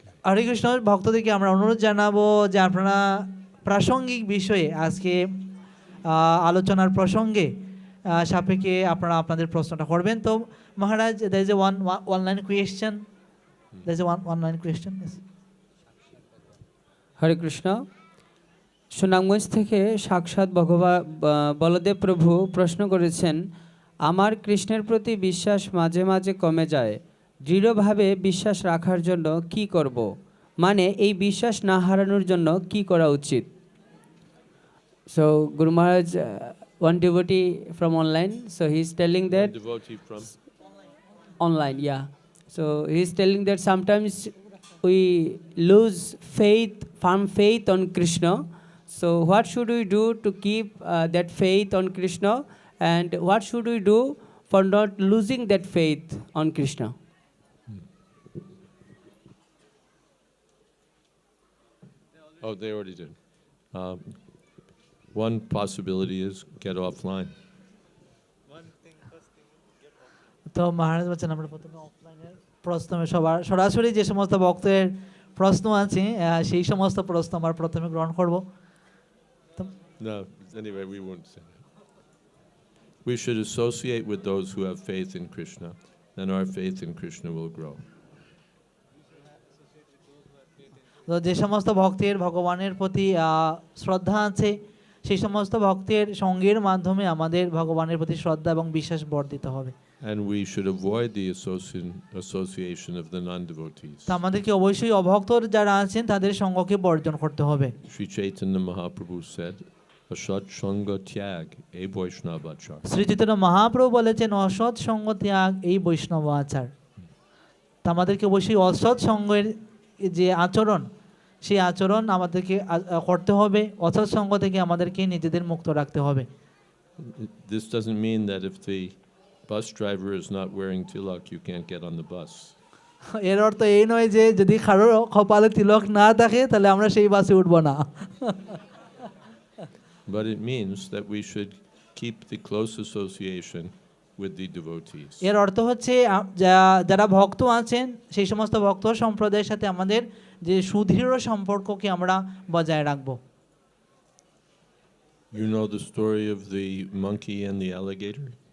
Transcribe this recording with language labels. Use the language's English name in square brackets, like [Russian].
[Bangla] হরে কৃষ্ণ ভক্তদেরকে আমরা অনুরোধ জানাবো যে আপনারা প্রাসঙ্গিক বিষয়ে আজকে আলোচনার প্রসঙ্গে সাপেক্ষে আপনারা আপনাদের প্রশ্নটা করবেন। [English] তো Maharaj, there is a one line question. There is a one line question. Yes. [Bangla] হরে কৃষ্ণ। সুনামগঞ্জ থেকে সাক্ষাৎ বলদেব প্রভু প্রশ্ন করেছেন, আমার কৃষ্ণের প্রতি বিশ্বাস মাঝে মাঝে কমে যায়, দৃঢ়ভাবে বিশ্বাস রাখার জন্য কি করব, মানে এই বিশ্বাস না হারানোর জন্য কি করা উচিত? [English] So Guru Maharaj, one devotee from online, so he's telling that One devotee from online, yeah. So he's telling that sometimes we lose faith, firm faith on Krishna. So what should we do to keep that faith on Krishna, and what should we do for not losing that faith on Krishna? Oh, they already did. One possibility is get offline. One thing, first thing, get off. [Bangla] তো মহারাজ বলছেন আমরা প্রথমে অফলাইনের প্রশ্ন সরাসরি যে সমস্ত ভক্তের প্রশ্ন আছে সেই সমস্ত প্রশ্ন আমরা প্রথমে গ্রহণ করব। [English] No, anyway, we won't say that. We should associate with those who have faith in Krishna, then our faith in Krishna will grow. [Bangla] তো যে সমস্ত ভক্তের ভগবানের প্রতি শ্রদ্ধা আছে সেই সমস্ত ভক্তের সঙ্গের মাধ্যমে আমাদের ভগবানের প্রতি শ্রদ্ধা এবং বিশ্বাস বর্ধিত হবে। [English] And we should avoid the association of the non-devotees. [Bangla] তা আমাদেরকে অবশ্যই অভক্ত যারা আছেন তাদের সঙ্গকে বর্জন করতে হবে। [English] Sri Chaitanya Mahaprabhu said, [Sanskrit] "Asat sanga tyag e Vaishnavachar." [Bangla] Shri Chaitanya Mahaprabhu বলেছেন অসৎ সঙ্গ ত্যাগ এই বৈষ্ণব আচার। তা আমাদেরকে অবশ্যই অসৎ সঙ্গের যে আচরণ সেই আচরণ আমাদেরকে করতে হবে, অসৎ সঙ্গ থেকে আমাদেরকে নিজেদের মুক্ত রাখতে হবে। [English] This doesn't mean that if the bus driver is not wearing tilak, you can't get on the bus. [Bangla] এর অর্থ এই নয় যে যদি কারোর কপালে তিলক না থাকে তাহলে আমরা সেই বাসে উঠব না। [English] But it means that we should keep the close association with the devotees. [Bangla] এর অর্থ হচ্ছে যারা ভক্ত আছেন সেই সমস্ত ভক্ত সম্প্রদায়ের সাথে আমাদের যে সুদৃঢ় সম্পর্ককে আমরা বজায় রাখব। [English] You know the story of the monkey and the alligator?